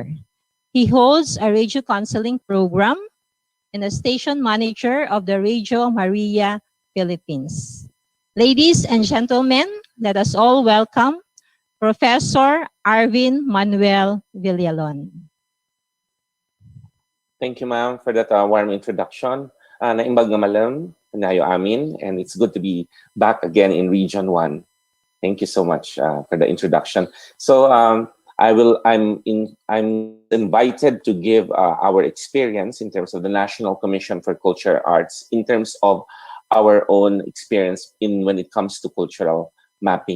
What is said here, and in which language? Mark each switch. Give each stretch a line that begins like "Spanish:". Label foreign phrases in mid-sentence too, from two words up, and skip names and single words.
English: He holds a radio counseling program and a station manager of the Radio Maria Philippines. Ladies and gentlemen, let us all welcome Professor Arvin Manuel Villalon. Thank you, ma'am, for that warm introduction.
Iloko: Naimbag nga malam, nayo amin,
English: and it's good to be back again in Region 1. Thank you so much for the introduction. So I'm invited to give our experience in terms of the National Commission for Culture Arts, in terms of our own experience when it comes to cultural mapping.